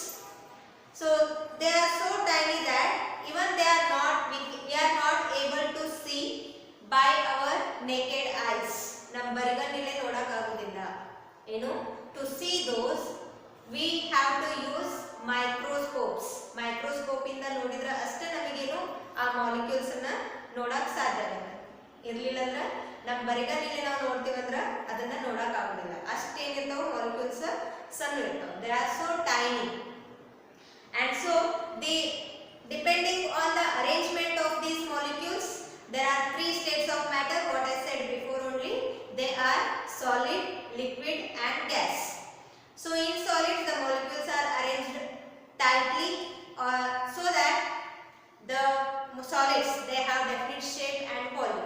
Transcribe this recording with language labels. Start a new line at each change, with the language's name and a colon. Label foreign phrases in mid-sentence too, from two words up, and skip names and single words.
English: So they are so tiny that even we are not able to see by our naked eyes. To see those we have to use microscopes.
Kannada: Microscope ಇಂದ ನೋಡಿದ್ರ ಅಷ್ಟೇ ನಮಿಗೇನು ಆ molecules ಅನ್ನ ನೋಡಕ್ ಸಾಧ್ಯ ಆಗತ್ತೆ. ಇರ್ಲಿಲ್ಲ ಅಂದ್ರೆ ನಮ್ ಬರಿಗಣ್ಣಿನಲ್ಲೆ ನಾವು ನೋಡ್ತೀವಿ ಅಂದ್ರೆ ಅದನ್ನ ನೋಡಕ ಆಗೋದಿಲ್ಲ. ಅಷ್ಟೇ ಏನಿರ್ತಾವ molecules ಸಣ್ಣ ಇರ್ತಾವ.
English: They are so tiny. And so depending on the arrangement of these molecules, there are three states of matter. What I said before only, they are solid, liquid and gas. So in solids the molecules are arranged tightly so that the solids they have definite shape and volume.